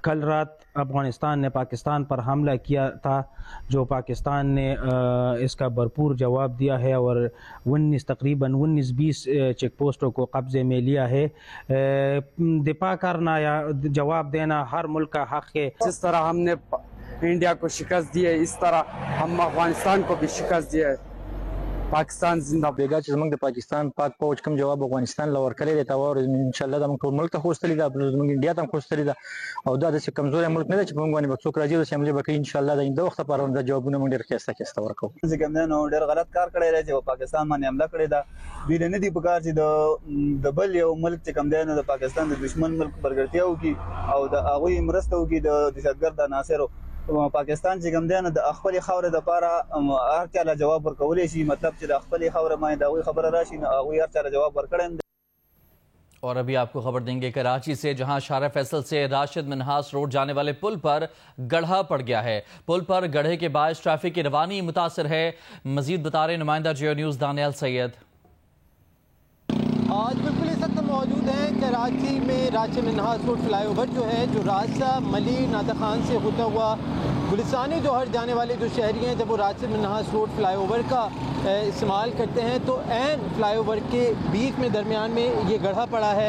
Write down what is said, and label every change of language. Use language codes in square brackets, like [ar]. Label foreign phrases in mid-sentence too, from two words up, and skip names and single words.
[ur] کل رات افغانستان نے پاکستان پر حملہ کیا تھا، جو پاکستان نے اس کا بھرپور جواب دیا ہے اور تقریباً 19-20 چیک پوسٹوں کو قبضے میں لیا ہے۔ دفاع کرنا یا جواب دینا ہر ملک کا حق ہے۔ جس طرح ہم نے انڈیا کو شکست دی ہے، اس طرح ہم افغانستان کو بھی شکست دیا ہے۔ پاکستان زندہ [ps] بیګا چې زموږ د پاکستان پاک فوج کوم جواب افغانستان لور کړی دی، او [ar] ان شاء الله [ps] دا موږ ټول ملک ته خوستلی دا زموږ انډیا ته خوستلی دا، او دا د کمزوري ملک نه دی چې موږ باندې به څوک راځي او حمله وکړي۔ [ar] ان شاء الله [ps] دا د وخت لپاره دا جوابونه موږ ډېر ښایسته ورکوو۔ ځکه موږ ډېر غلط کار کړی دی چې پاکستان باندې حمله کړې ده، دوی نه دي پکار چې د بل یو ملک چې کوم دی نو د پاکستان د دشمن ملک برګړتیا وکړي او د هغوی مرسته وکړي د دهشتګرد عناصرو۔ پاکستان چې کوم دی نو د خپلې خاورې دپاره هر چا له جواب ورکولی شي، مطلب چې د خپلې خاورې باندې د هغوی خبره راشي نو هغوی هر چا له جواب ورکړی دی۔ [ur] اور ابھی آپ کو خبر دیں گے کراچی سے، جہاں شارع فیصل سے راشد منہاس روڈ جانے والے پل پر گڑھا پڑ گیا ہے۔ پل پر گڑھے کے باعث ٹریفک کی روانی متاثر ہے۔ مزید بتا رہے نمائندہ جیو نیوز دانیال سید۔ آج بالکل اس وقت موجود ہیں کراچی میں راشد منہاس روڈ فلائی اوور جو ہے، جو راستہ ملی نادر خان سے ہوتا ہوا گلستانی جوہر جانے والے جو شہری ہیں، جب وہ راشد منہاس روڈ فلائی اوور کا استعمال کرتے ہیں تو عین فلائی اوور کے بیچ میں درمیان میں یہ گڑھا پڑا ہے۔